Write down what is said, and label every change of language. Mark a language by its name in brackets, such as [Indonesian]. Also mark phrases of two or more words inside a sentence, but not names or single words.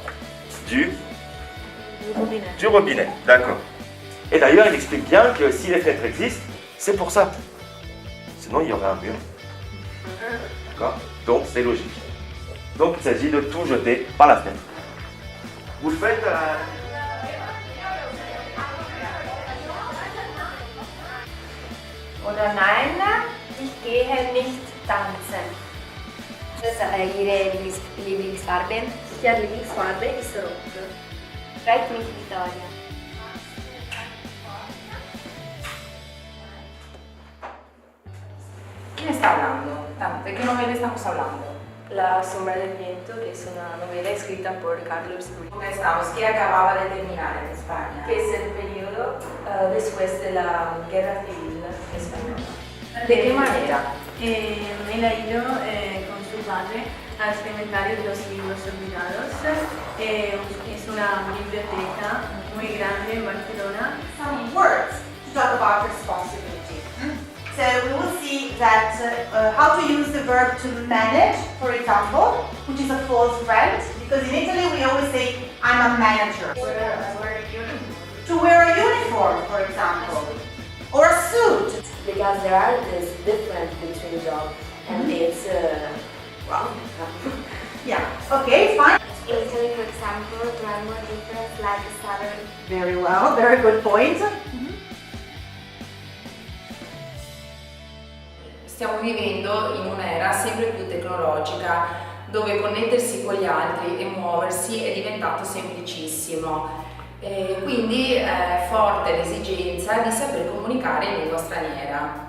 [French] Du robinet, d'accord. Et d'ailleurs, il explique bien que si les fenêtres existent, c'est pour ça. Sinon, il y aurait un mur. D'accord? Donc, c'est logique. Donc, il s'agit de tout jeter par la fenêtre. Vous le faites [German] Oder nein, ich gehe nicht tanzen. Ihre Lieblingsfarbe? Ihre Lieblingsfarbe ist rot. Freut mich, Vittoria. [Spanish] ¿Quién está hablando? ¿De qué novela estamos hablando? La sombra del viento, que es una novela escrita por Carlos Ruiz, ¿Dónde estamos? ¿Qué acababa de terminar en España? que es el periodo después de la guerra civil española. ¿De qué manera? Él ha ido con su padre al cementerio de los libros olvidados. Es una biblioteca muy grande en Barcelona. [English] Some words to talk about responsibility. So we will see that how to use the verb to manage, for example, which is a false friend, because in Italy we always say, I'm a manager. To wear a uniform, for example, or a suit. Because there are this difference between jobs and it's wrong. Yeah, okay, fine. In Italy, for example, there are more difference like salary. Very well, very good point. [Italian] Stiamo vivendo in un'era sempre più tecnologica, dove connettersi con gli altri e muoversi è diventato semplicissimo. Quindi è forte l'esigenza di saper comunicare in lingua straniera.